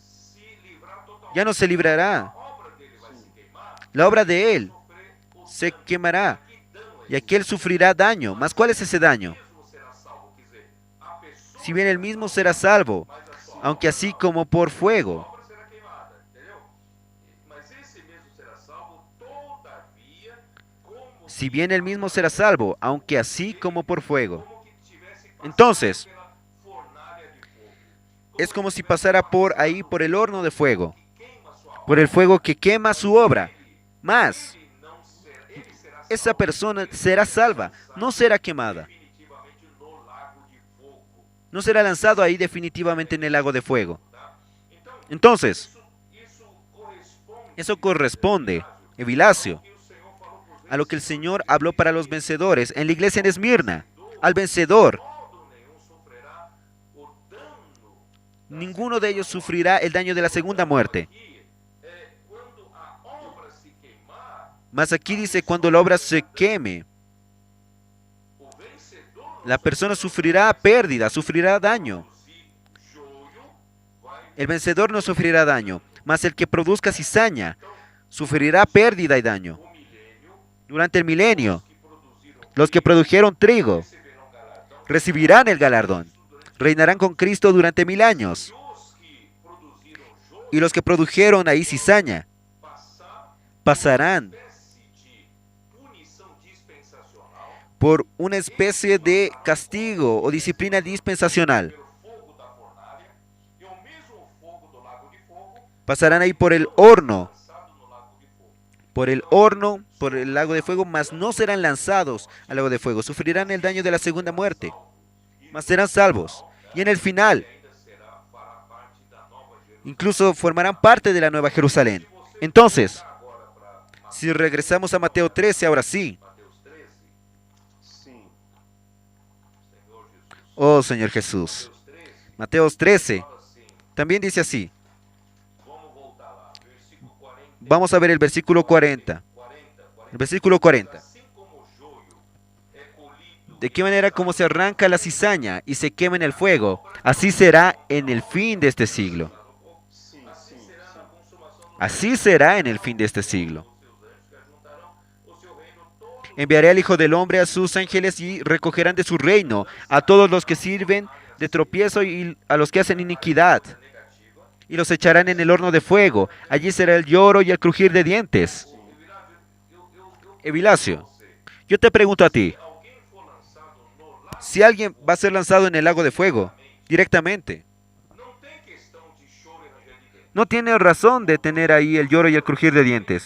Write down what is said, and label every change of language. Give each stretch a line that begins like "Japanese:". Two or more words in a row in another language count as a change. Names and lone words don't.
Spanish: Ya no se librará. La obra de él se quemará. Y aquí él sufrirá daño. ¿Mas cuál es ese daño? Si bien él mismo será salvo, aunque así como por fuego.
Portuguese: a obra será queimada, entendeu? Mas esse mesmo será salvo, todavia, como
Spanish: Si bien él mismo será salvo, aunque así como por fuego.
Portuguese: que tivesse passado
Spanish: Entonces,
Portuguese: pela fornalha de fogo.
Spanish: es como si pasara por ahí, por el horno de fuego,
Portuguese: Queima sua obra,
Spanish: por el fuego que quema su obra.
Portuguese: Mas, ele será
Spanish: esa persona será salva, no será quemada.
Portuguese: definitivamente no lago de fogo.
Spanish: No será lanzado ahí definitivamente en el lago de fuego. Entonces, eso corresponde, Evilacio, a lo que el Señor habló para los vencedores en la iglesia en Esmirna. Al vencedor,
Portuguese: Modo nenhum sofrerá o dano
Spanish: ninguno de ellos sufrirá el daño de la segunda muerte.
Portuguese: que quando a obra se queimar,
Spanish: Mas aquí dice, cuando la obra se queme,
Portuguese: o vencedor
Spanish: la persona sufrirá pérdida, sufrirá daño.
Portuguese: produzir joio vai
Spanish: El vencedor no sufrirá daño, mas el que produzca cizaña sufrirá pérdida y daño.
Portuguese: o milênio,
Spanish: Durante el milenio,
Portuguese: que produziram
Spanish: los que produjeron trigo
Portuguese: receberão galardão,
Spanish: recibirán el galardón. Reinarán con Cristo durante 1000 años.
Portuguese: os que produziram joio
Spanish: Y los que produjeron ahí cizaña pasarán
Portuguese: espécie de punição dispensacional
Spanish: por una especie de castigo o disciplina dispensacional.
Portuguese: pelo fogo da fornalha e o mesmo fogo do lago de fogo
Spanish: Pasarán ahí por el horno,
Portuguese: lançado no lago de fogo.
Spanish: por el lago de fuego, mas no serán lanzados al lago de fuego. Sufrirán el daño de la segunda muerte, mas serán salvos. Y en el final,
Portuguese: Ainda será para parte da nova Jerusalém.
Spanish: incluso formarán parte de la Nueva Jerusalén. Entonces,
Portuguese: Agora para
Spanish: si regresamos a Mateo 13, ahora sí.
Portuguese: Mateus 13, Sim. Senhor Jesus.
Spanish: Oh Señor Jesús.
Portuguese: Mateus 13
Spanish: Mateo 13
Portuguese: fala assim,
Spanish: también dice así.
Portuguese: vamos voltar lá, versículo 40,
Spanish: Vamos a ver el versículo 40.
Portuguese: 40.
Spanish: El versículo 40.
Portuguese: Assim como o joio é colhido
Spanish: De qué manera como se arranca la cizaña y se quema en el fuego, así será en el fin de este siglo.
Portuguese: Sim, assim sim, será sim. na consumação do
Spanish: Así será en el fin de este siglo.
Portuguese: seus anjos que ajuntarão o seu reino todo
Spanish: Enviaré al Hijo del Hombre a sus ángeles y recogerán de su reino a todos los que sirven de tropiezo y a los que hacen iniquidad. Y los echarán en el horno de fuego. Allí será el lloro y el crujir de dientes. Evilacio, yo te pregunto a ti, si alguien va a ser lanzado en el lago de fuego, directamente, no tiene razón de tener ahí el lloro y el crujir de dientes.